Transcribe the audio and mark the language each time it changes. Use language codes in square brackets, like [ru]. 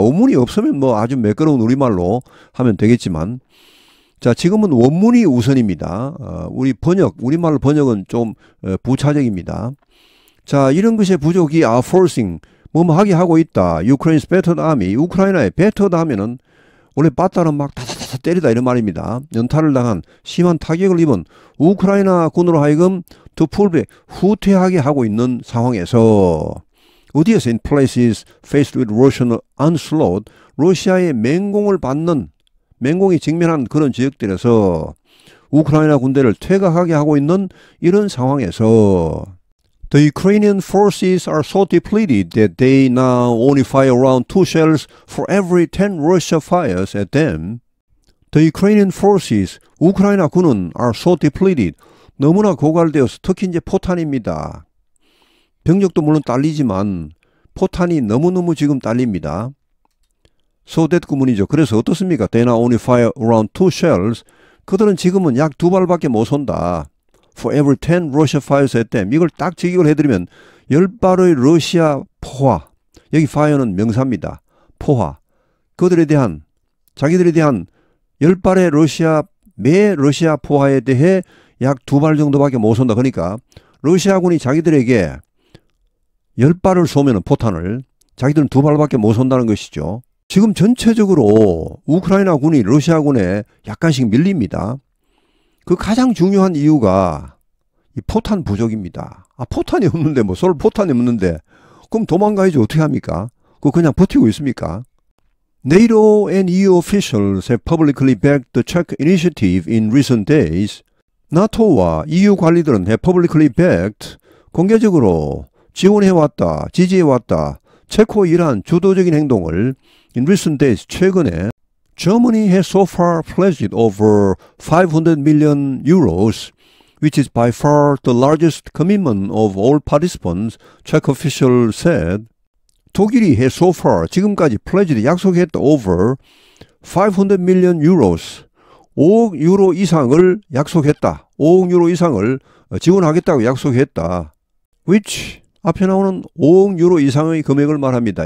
[ko] 원문이 없으면 뭐 아주 매끄러운 우리말로 하면 되겠지만, 자, 지금은 원문이 우선입니다. 우리말 번역은 좀 부차적입니다. 자, 이런 것의 부족이 [en] are forcing, [ko] 하게 하고 있다. [en] Ukraine's battered army, [ko] 우크라이나의 battered 하면은 원래 batter는 막 다다다다 와서 때리다 이런 말입니다. 연타를 당한 심한 타격을 입은 우크라이나 군으로 하여금 [en] to pull back, [ko] 후퇴하게 하고 있는 상황에서 어디에서 in places faced with Russian onslaught, 러시아의 맹공이 직면한 그런 지역들에서 우크라이나 군대를 퇴각하게 하고 있는 이런 상황에서 [en] The Ukrainian forces are so depleted that they now only fire around 2 shells for every 10 Russia fires at them. The Ukrainian forces, [ko] 우크라이나 군은 [en] are so depleted, [ko] 너무나 고갈되어서 특히 이제 포탄입니다. 병력도 물론 딸리지만 포탄이 너무너무 지금 딸립니다. So that 구문이죠. 그래서 어떻습니까? [en] They now only fire around 2 shells. [ko] 그들은 지금은 약 2발밖에 못 쏜다. [en] For every 10 Russia fires at them. [ko] 이걸 딱 직역을 해드리면 10발의 러시아 포화. 여기 fire는 명사입니다. 포화. 그들에 대한 자기들에 대한 10발의 매 러시아 포화에 대해 약 2발 정도밖에 못 쏜다. 그러니까 러시아군이 자기들에게 10발을 쏘면 포탄을 자기들은 2발밖에 못 쏜다는 것이죠. 지금 전체적으로 우크라이나 군이 러시아군에 약간씩 밀립니다. 그 가장 중요한 이유가 이 포탄 부족입니다. 포탄이 없는데 쏠 포탄이 없는데 그럼 도망가야지 어떻게 합니까? 그거 그냥 버티고 있습니까? [en] NATO and EU officials have publicly backed the Czech initiative in recent days. [ko] 나토와 EU 관리들은 [en] have publicly backed, [ko] 공개적으로 지원해왔다, 지지해왔다, 체코의 이러한 주도적인 행동을 [en] in recent days, [ko] 최근에 [en] Germany has so far pledged over 500 million euros, which is by far the largest commitment of all participants, Czech officials said. [ko] 독일이 [en] has so far, [ko] 지금까지 [en] pledged, [ko] 약속했다, [en] over 500 million euros, [ko] 5억 유로 이상을 약속했다. 5억 유로 이상을 지원하겠다고 약속했다. which, 앞에 나오는 5억 유로 이상의 금액을 말합니다.